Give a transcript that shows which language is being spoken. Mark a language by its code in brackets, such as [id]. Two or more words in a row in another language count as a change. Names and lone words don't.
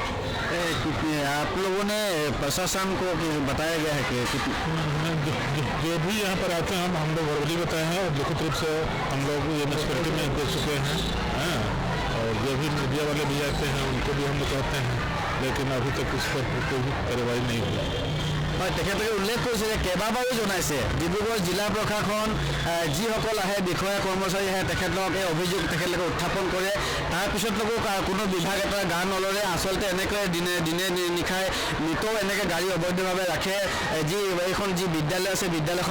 [hi] आप लोगों ने प्रशासन को बताया गया है कि जो भी यहाँ पर आते हैं हम लोग वर्बली बताए हैं और लिखित रूप से हम लोग ये म्यूनसिपलिटी में दे चुके हैं और जो भी मीडिया वाले भी आते हैं उनको भी हम लोग कहते हैं लेकिन अभी तक इस पर कोई भी कार्रवाई नहीं हुई [as] হয় তেখেতলোকে উল্লেখ কৰিছে যে কেইবাবাৰো জনাইছে ডিব্ৰুগড় জিলা প্ৰশাসন যিসকল আহে বিষয়া কৰ্মচাৰী আহে তেখেতলোকক এই অভিযোগ তেখেতলোকে উত্থাপন কৰে তাৰপিছতলৈকো কোনো বিভাগ এটা গা নলৰে আচলতে এনেকৈ দিনে নিশাই নিতৌ এনেকৈ গাড়ী অবৈধভাৱে ৰাখে এইখন যি বিদ্যালয় আছে বিদ্যালয়খন